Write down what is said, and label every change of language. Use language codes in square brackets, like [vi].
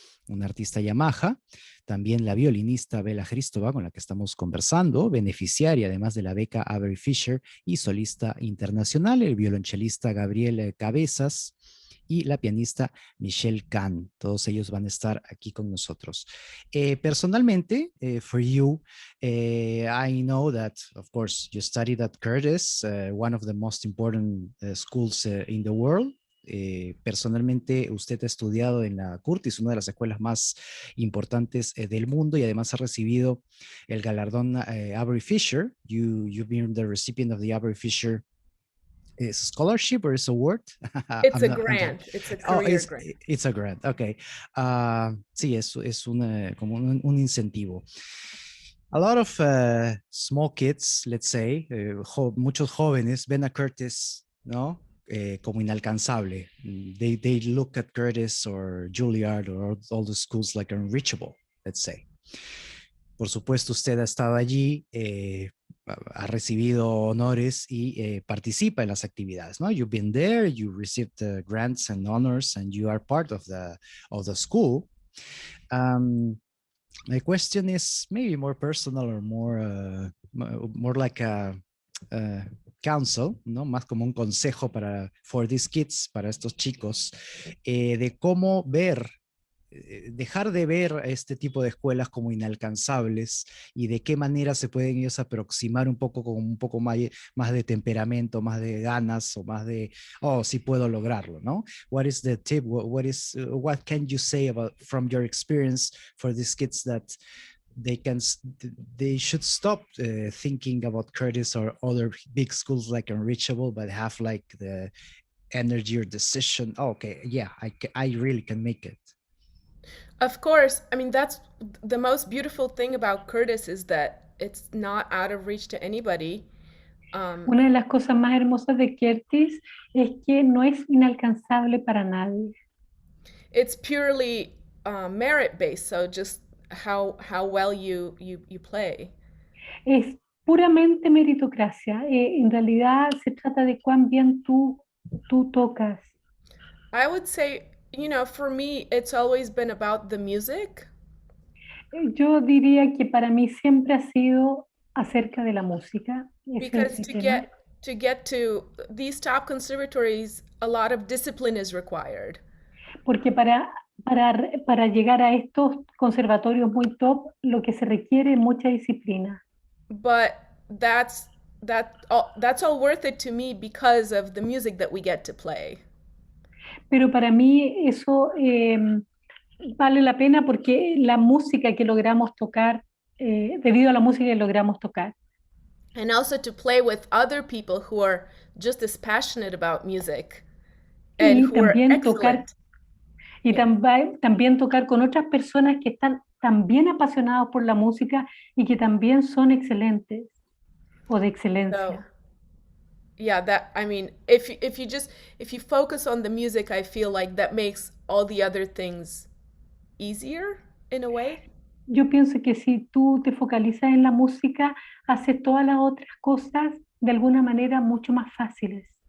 [es] una artista Yamaha, también la violinista Bela Hristova, con la que estamos conversando, beneficiaria además de la beca Avery Fisher y solista internacional, el violonchelista Gabriel Cabezas y la pianista Michelle Kahn. Todos ellos van a estar aquí con nosotros. [en] Personalmente, for you, I know that, of course, you studied at Curtis, one of the most important schools in the world. [es] Personalmente, usted ha estudiado en la Curtis, una de las escuelas más importantes del mundo, y además ha recibido el galardón Avery Fisher. [en] You've been the recipient of the Avery Fisher scholarship, or is a award? It's a grant. It's a career grant. It's a grant. Okay. [es] Sí, es como un incentivo. [en] A lot of small kids, let's say, [es] muchos jóvenes ven a Curtis, ¿no? Como inalcanzable. [en] They look at Curtis or Juilliard or all the schools like unreachable, let's say. [es] Por supuesto, usted ha estado allí, ha recibido honores y participa en las actividades, ¿no? [en] You've been there, you received grants and honors, and you are part of the school. My question is maybe more personal or more like a counsel, ¿no? [es] Más como un consejo [en] for these kids, [es] para estos chicos, de cómo dejar de ver este tipo de escuelas como inalcanzables y de qué manera se pueden ellos aproximar un poco con un poco más de temperamento, más de ganas o más de, oh, sí puedo lograrlo, ¿no? [en] What is the tip? What can you say from your experience for these kids that they should stop thinking about Curtis or other big schools like Unreachable, but have like the energy or decision? Oh, okay, yeah, I really can make it. Of course, I mean, that's the most beautiful thing about Curtis is that it's not out of reach to anybody. [es] Una de las cosas más hermosas de Curtis es que no es inalcanzable para nadie. [en] It's purely merit-based, so just how well you play. [es] Es puramente meritocracia. En realidad se trata de cuán bien tú tocas. [en] I would say, for me, it's always been about the music. [es] Yo diría que para mí siempre ha sido acerca de la música. [en] Because to get to these top conservatories, a lot of discipline is required. [es] Porque para llegar a estos conservatorios muy top, lo que se requiere es mucha disciplina. [en] But that's all worth it to me because of the music that we get to play. [es] Pero para mí eso vale la pena porque la música que logramos tocar, debido a la música que logramos tocar. [en] And also to play with other people who are just as passionate about music and who are excellent. [es] Y también tocar con otras personas que están también apasionados por la música y que también son excelentes o de excelencia. [en] Yeah, I mean, if you focus on the music, I feel like that makes all the other things easier in a way. [es] Yo pienso que si tú te focalizas en la música, haces todas las otras cosas de alguna manera mucho más fáciles.